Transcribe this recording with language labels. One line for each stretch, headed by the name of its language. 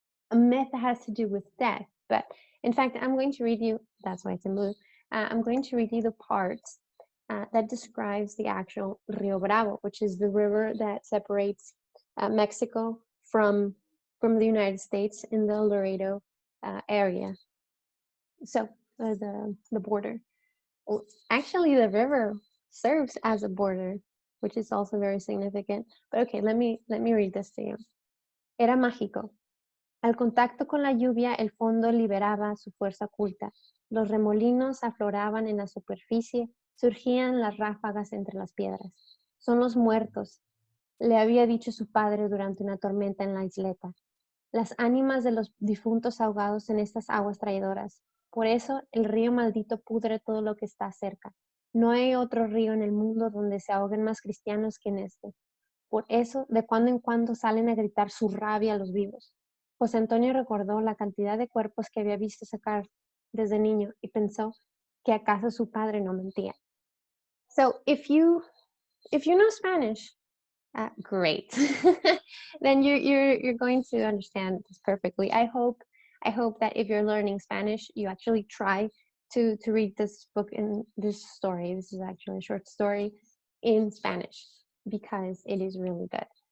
English: a myth that has to do with death. But in fact, I'm going to read you, that's why it's in blue, I'm going to read you the parts that describes the actual Rio Bravo, which is the river that separates Mexico from the United States in the Laredo area. So the border. Well, actually, the river serves as a border, which is also very significant. But okay, let me read this to you.
Spanish: Era mágico. Al contacto con la lluvia, el fondo liberaba su fuerza oculta. Los remolinos afloraban en la superficie, surgían las ráfagas entre las piedras. Son los muertos, le había dicho su padre durante una tormenta en la isleta. Las ánimas de los difuntos ahogados en estas aguas traidoras. Por eso el río maldito pudre todo lo que está cerca. No hay otro río en el mundo donde se ahoguen más cristianos que en este. Por eso, de cuando en cuando salen a gritar su rabia a los vivos. José Antonio recordó la cantidad de cuerpos que había visto sacar desde niño y pensó que acaso su padre no mentía.
English: So, if you know Spanish, great. Then you're going to understand this perfectly. I hope that if you're learning Spanish, you actually try to read this book in this story. This is actually a short story in Spanish because it is really good.